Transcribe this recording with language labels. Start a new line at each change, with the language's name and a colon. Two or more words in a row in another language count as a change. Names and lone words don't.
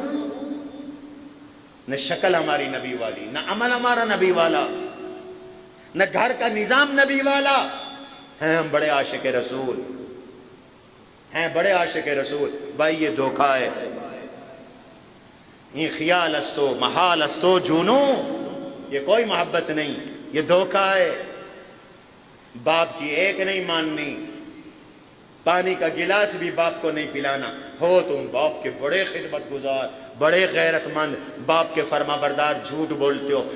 Urdu: نہ شکل ہماری نبی والی، نہ عمل ہمارا نبی والا، نہ گھر کا نظام نبی والا، ہیں ہم بڑے عاشق رسول، ہیں بڑے عاشق رسول۔ بھائی یہ دھوکہ ہے، یہ
Persian: خیال استو محال استو جونو،
Urdu: یہ کوئی محبت نہیں، یہ دھوکہ ہے۔ باپ کی ایک نہیں ماننی، پانی کا گلاس بھی باپ کو نہیں پلانا. ہو تم باپ کے بڑے خدمت گزار, بڑے غیرت مند, باپ کے فرما بردار, جھوٹ بولتے ہو.